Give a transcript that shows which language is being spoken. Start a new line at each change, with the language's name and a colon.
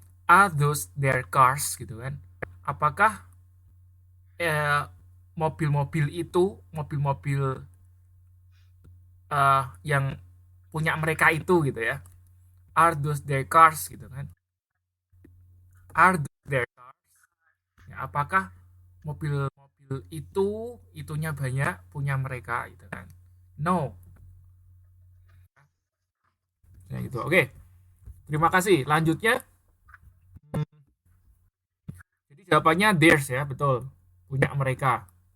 English: Are those their cars
Indonesian: gitu kan? Apakah eh, mobil-mobil itu mobil-mobil yang punya mereka itu gitu ya?
English: Are those their cars
Indonesian: gitu kan?
English: Are those their cars?
Indonesian: Ya, apakah mobil-mobil itu itunya banyak punya mereka gitu kan?
English: No.
Indonesian: Ya gitu. Oke. Terima kasih. Lanjutnya, jadi jawabannya theirs ya, betul. Punya mereka.